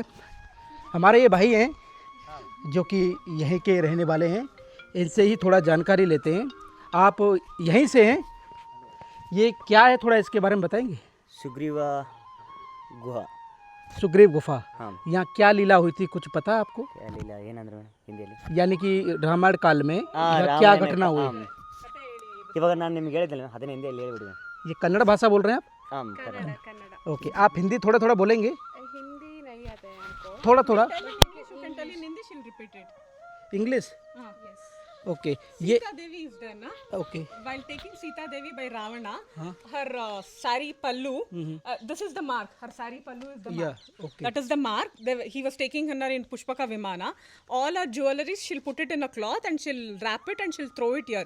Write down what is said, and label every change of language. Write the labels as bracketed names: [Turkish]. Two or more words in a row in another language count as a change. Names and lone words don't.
[Hindi] हमारे ये भाई हैं जो कि यहीं के रहने वाले हैं, इनसे ही थोड़ा जानकारी लेते हैं। आप यहीं से हैं, ये क्या है, थोड़ा इसके बारे में बताएंगे? सुग्रीव गुफा। हाँ। यहाँ क्या लीला हुई थी, कुछ पता है आपको? क्या लीला [Kannada] ಏನಂದ್ರೆ ಹಿಂದಿಯಲ್ಲಿ [Hindi] यानी कि रामायण काल में यहाँ क्या घटना हुई? [Kannada] ಇವಾಗ ನಾನು ನಿಮಗೆ ಹೇಳಿದ್ನಲ್ಲ ಅದನ್ನ ಹಿಂದಿಯಲ್ಲಿ ಹೇಳಿಬಿಡುವೆ. [Hindi] ये कन्नड़ भाषा बोल रहे हैं आप? [Kannada] ಹಾಂ ಕನ್ನಡ. [Hindi] ओके, आप हिंदी थोड़ा थोड़ा बोलेंगे? हिंदी नहीं आता है हमको। थोड़ा थोड़ा [English] You can tell in Hindi, she'll repeat it. [Hindi] इंग्लिश? [English] Yes. [Hindi] ओके, ये [English] Sita Devi is there, na? ओके While taking Sita Devi by Ravana, her sari pallu, this is the mark. Her sari pallu is the mark. ओके That is the mark. He was taking her in Pushpaka Vimana. All her jewelry, she'll put it in a cloth and she'll wrap it and she'll throw it here.